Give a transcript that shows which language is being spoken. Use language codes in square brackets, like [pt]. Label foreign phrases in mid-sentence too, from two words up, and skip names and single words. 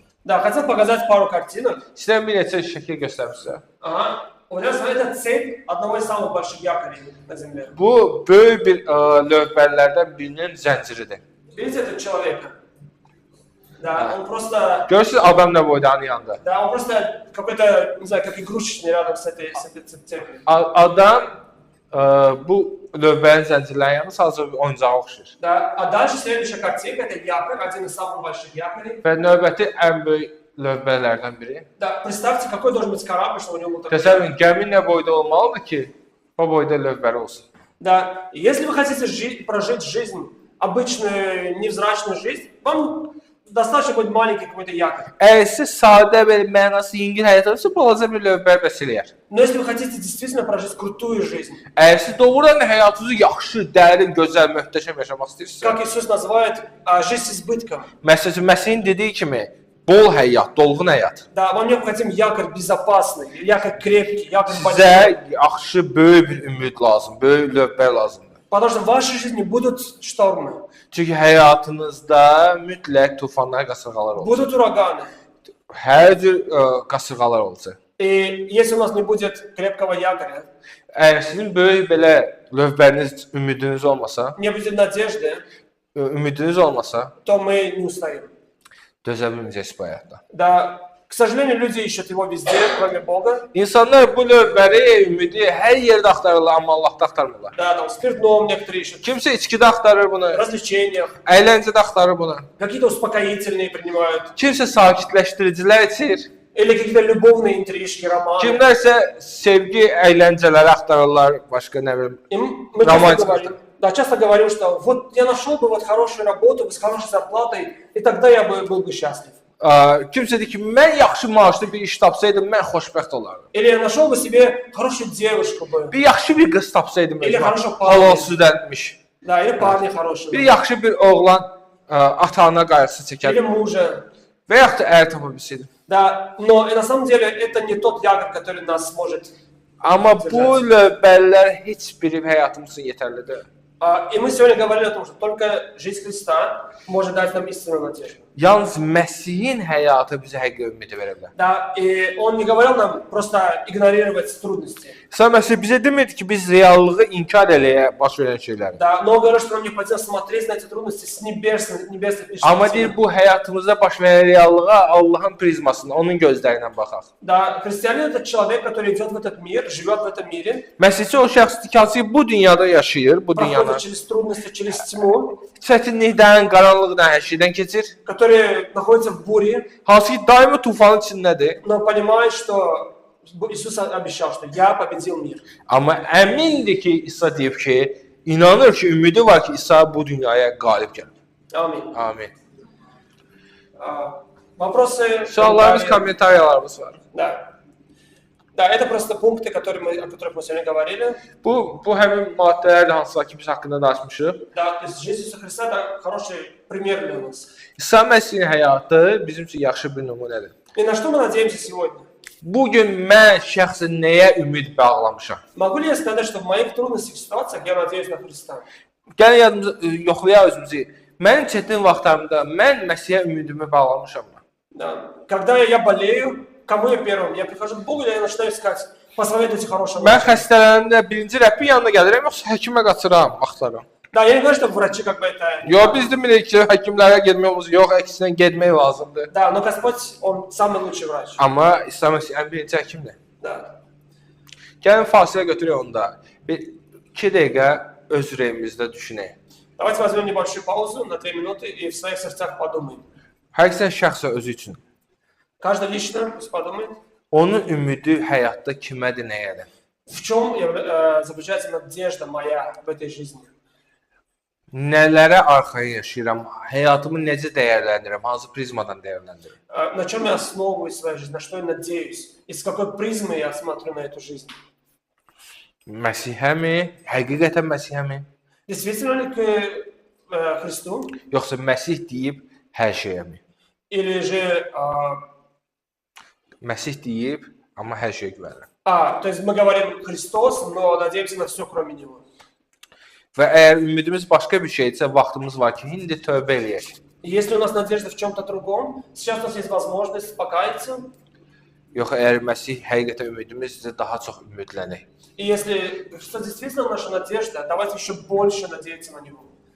[ru] Да, хотел показать пару картинок. [az] İstəyirəm bir neçə şəkil göstərim sizə. [ru] У меня это цепь одного из самых больших якорей на земле. [az] Bu böyük bir lövbərlərdən birinin zənciridir. [ru] Видите этого человека? Да, он просто... [az] Görürsünüz adam nə boyda onun yanında. [ru] Да, он просто какой-то, не знаю, как игрушечный рядом с этой цепью. [az] Adam bu lövbərin zəncirlərinin yanında sadəcə bir oyuncağa oxşayır. [ru] Да, а дальше следующая картинка, это якорь, один из самых больших якорей. [az] Və növbəti ən böyük lövbərlərdən biri. [ru] Да, представьте, какой должен быть корабль, чтобы у него был такой. [az] Təsəvvür edin, gəmi nə boyda olmalıdır ki, o boyda lövbəri olsun. [ru] Да, и если вы хотите прожить жизнь, обычную, невзрачную жизнь, вам достаточно будет маленький какой-то якорь. [az] Əgər siz sadə belə mənası yüngül həyat olursa, balaca bir lövbər bəs eləyər. [ru] Но если вы хотите действительно прожить крутую жизнь, [az] Əgər siz doğrudan həyatınızı yaxşı, dərin, gözəl, möhtəşəm yaşamaq istəyirsinizsə, [ru] как Иисус называет, жизнь с избытком. [az] Məsələn, Məsihin dediyi kimi, bol həyat, dolğun həyat. [ru] Да, вам необходим якорь безопасный, якорь крепкий, якорь [az] Sizə [ru] большой. [az] yaxşı, böyük bir ümid lazım, böyük lövbər lazımdır. [ru] Потому что в вашей жизни будут штормы, [az] Çünki həyatınızda mütləq tufanlar, qasırğalar olacaq. [ru] будут ураганы. [az] Hər cür qasırğalar olacaq. [ru] И если у нас не будет крепкого якоря, [az] Əgər sizin böyük belə lövbəriniz, ümidiniz olmasa, [ru] не будет надежды, то мы не устоим. [az] dözə bilməyəcəksiniz bu həyatda. [ru] Да, к сожалению, люди ищут его везде, кроме Бога. [az] İnsanlar bu lövbəri, ümidi hər yerdə axtarırlar, amma Allahda axtarmırlar. [ru] Да, там в спиртном некоторые ищут, [az] Kimsə içkidə axtarır bunu, [ru] в развлечениях, [az] əyləncədə axtarır bunu. [ru] какие-то успокоительные принимают, [az] Kimsə sakitləşdiricilər içir, [ru] или какие-то любовные интрижки, романы. [az] kimlərsə sevgi əyləncələri axtarırlar, başqa nə bilim. [ru] И мы часто Романтика. говорим, да, часто говорим, что вот я нашел бы вот хорошую работу с хорошей зарплатой, и тогда я бы был бы счастлив. [az] Kimsə deyir ki, mən yaxşı maaşlı bir iş tapsaydım, mən xoşbəxt olardım. [ru] Или я нашел бы себе хорошую девушку бы, [az] Bir yaxşı bir qız tapsaydım, [ru] Elə хорошо [az] halal südənmiş. [ru] да, или парня хорошего, [az] Bir yaxşı bir oğlan ata-ana qayğısı [ru] или [az] çəkərdim. [ru] мужа. [az] Və yaxud da ər tapa bilsəydim. [ru] Да, но на самом деле это не тот якорь, который нас сможет. [az] Amma bu lövbərlər heç biri həyatımız üçün yetərli deyil. [ru] И мы сегодня говорили о том, что только жизнь Христа может дать нам истинную надежду. [az] Yalnız Məsihin həyatı bizə həqiqi ümidi verə bilər. [ru] Да, и он не говорил нам просто игнорировать трудности. [az] İsa Məsih bizə demirdi ki, biz reallığı inkar eləyə baş verən şeyləri. [ru] Да, но он говорил, что нам необходимо смотреть на эти трудности с небесной [az] Amma [ru] перспективы. [az] deyir, bu həyatımızda baş verən reallığa Allahın prizmasından, onun gözləri ilə baxaq. [ru] Да, христианин это человек, который идет в этот мир, живет в этом мире, [az] Məsihçi o şəxsdir ki, hansı ki, bu dünyada yaşayır, bu dünyanı. [ru] проходит через трудности, через тьму, [az] Çətinlikdən, qaranlıqdan, hər şeydən keçir. [ru] который naходится в буре, [az] Hansı ki, daimi tufanın içindədir. [ru] но понимает, что Иисус обещал, что я победил мир. [az] Amma əmindir ki, İsa deyib ki, inanır ki, ümidi var ki, İsa bu dünyaya qalib gəlir. [ru] Аминь. [az] Amin. [ru] Вопросы? [az] Suallarımız, [ru] комментарии? [az] kommentaryalarımız var. [ru] Да. Да, это просто пункты, о которых мы сегодня говорили. [az] Bu həmin maddələrdir hansılar ki, biz haqqında danışmışıq. [ru] Да, то есть жизнь Иисуса Христа это хороший пример для нас. [az] İsa Məsihin həyatı bizim üçün yaxşı bir nümunədir. [ru] И на что мы надеемся сегодня? [az] Bu gün mən şəxsən nəyə ümid bağlamışam? [ru] Могу ли я сказать, что в моих трудностях и ситуациях я надеюсь на Христа? [az] Gəlin yadımıza yoxlayaq özümüzü. Mənim çətin vaxtlarımda mən Məsihə ümidimi bağlamışam. [ru] Да. Когда я болею, кому я первым? Я прихожу к Богу, я начинаю искать, посоветуйте хорошего. [az] Mən xəstələnəndə birinci Rəbbin yanına gəlirəm, yoxsa həkimə qaçıram, axtarıram. [ru] Да, я не говорю, что врачи как бы это... [az] Yox, biz demirik ki, həkimlərə getməyimiz yox, əksinə getmək lazımdır. [ru] Да, но Господь, Он самый lучший врач. [az] Amma İsa Məsih ən birinci həkimdir. [ru] Да. [az] Gəlin fasilə götürək onda. Bir 2 dəqiqə öz ürəyimizdə düşünək. [ru] Давайте возьмем небольшую паузу на 2 минуты и в своих сердцах подумаем. [az] Hər kəsə şəxsə özü üçün. [ru] Каждый лично пусть подумает, [az] Onun ümidi həyatda kimədir, nəyədir? [ru] в чем заключается надежда моя в этой жизни. [az] Nələrə arxaya yaşayıram? Həyatımı necə dəyərləndirirəm? Hansı prizmadan dəyərləndirirəm? [ru] На чем я основываю свою жизнь, на что я надеюсь, и с какой призмы я смотрю на эту жизнь. [az] Məsihəmi? Həqiqətən Məsihəmi? [ru] Действительно ли к Христу, [az] Yoxsa Məsih deyib hər şeyəmi? [ru] или же... [az] Məsih deyib, amma hər şeyə güvənirəm. [ru] то есть мы говорим Христос, но надеемся на все, кроме Него. [az] Və əgər ümidimiz başqa bir şeydirsə, vaxtımız var ki, indi tövbə eləyək. [ru] И если у нас надежда в чем-то другом, сейчас у нас есть возможность покаяться. [az] Yox, əgər Məsih həqiqətən ümidimizsə, daha çox ümidlənək. [ru] И если Христос действительно наша надежда, давайте еще больше надеяться на Него.